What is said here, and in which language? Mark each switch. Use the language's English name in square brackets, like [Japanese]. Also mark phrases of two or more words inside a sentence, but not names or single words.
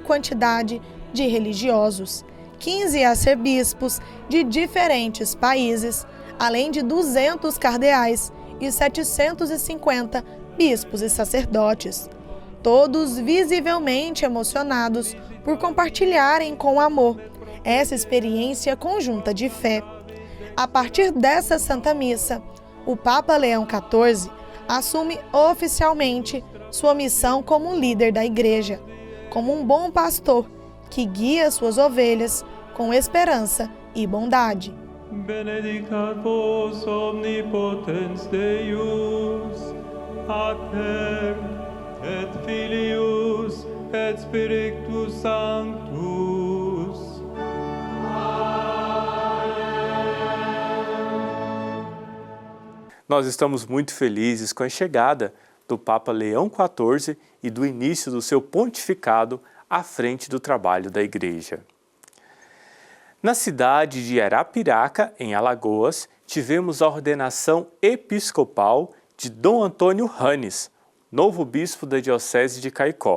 [Portuguese] quantidade de religiosos, 15 arcebispos de diferentes países, além de 200 cardeais e 750 bispos e sacerdotes, todos visivelmente emocionados por compartilharem com amor essa experiência conjunta de fé. A partir dessa Santa Missa, o Papa Leão XIV assume oficialmente sua missão como líder da Igreja, como um bom pastor que guia suas ovelhas com esperança e bondade. [Latin] Benedicat vos omnipotens Deus, Pater et Filius et Spiritus Sanctus. [Portuguese] Nós estamos muito felizes com a chegada do Papa Leão XIV e do início do seu pontificado à frente do trabalho da Igreja. Na cidade de Arapiraca, em Alagoas, tivemos a ordenação episcopal de Dom Antônio Ranes, novo bispo da Diocese de Caicó.